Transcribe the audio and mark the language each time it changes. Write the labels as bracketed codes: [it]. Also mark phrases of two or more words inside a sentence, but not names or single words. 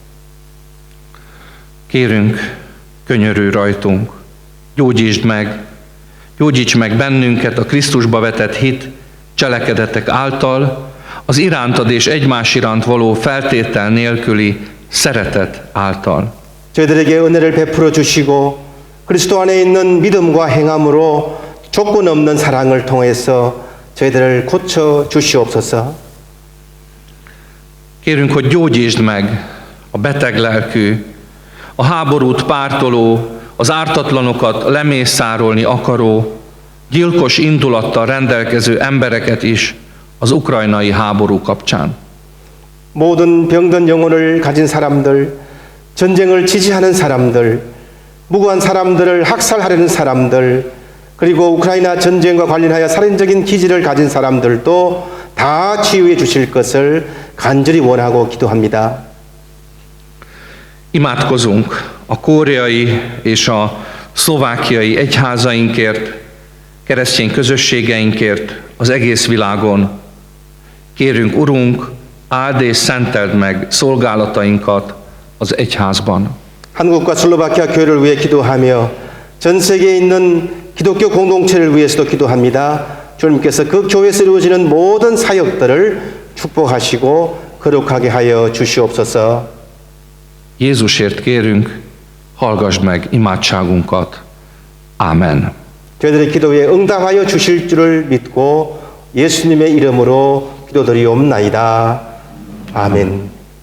[hu] Kérünk, könyörülj rajtunk, gyógyíts meg bennünket a Krisztusba vetett hit cselekedetek által, az irántad és egymás iránt való feltétel nélküli szeretet által. [ko] 저희들에게 은혜를 베풀어 주시고 그리스도 안에 있는 믿음과 행함으로 조건 없는 사랑을 통해서 저희들을 고쳐 주시옵소서. [hu] Kérünk, hogy gyógyítsd meg a beteg lelkű, a háborút pártoló, az ártatlanokat lemészárolni akaró, gyilkos indulattal rendelkező embereket is az ukrajnai háború kapcsán. [ko] 모든 병든 영혼을 가진 사람들, 전쟁을 지지하는 사람들, 무고한 사람들을 학살하려는 사람들, 그리고 우크라이나 전쟁과 관련하여 살인적인 기질을 가진 사람들도 다 치유해 주실 것을 간절히 원하고 기도합니다. [hu] Imádkozunk a koreai és a szlovákiai egyházainkért, keresztény közösségeinkért az egész világon. Kérünk, Urunk, áld és szenteld meg szolgálatainkat az egyházban. [ko] 한국과 슬로바키아 교회를 위해 기도하며 전 세계에 있는 기독교 공동체를 위해서도 기도합니다. 주님께서 그 교회에서 이루어지는 모든 사역들을 축복하시고 거룩하게 하여 주시옵소서. [hu] Jézusért kérünk, hallgassd meg imádságunkat. Ámen. [ko] 저희들의 기도에 응답하여 주실 줄을 믿고 예수님의 이름으로 기도드리옵나이다. 아멘.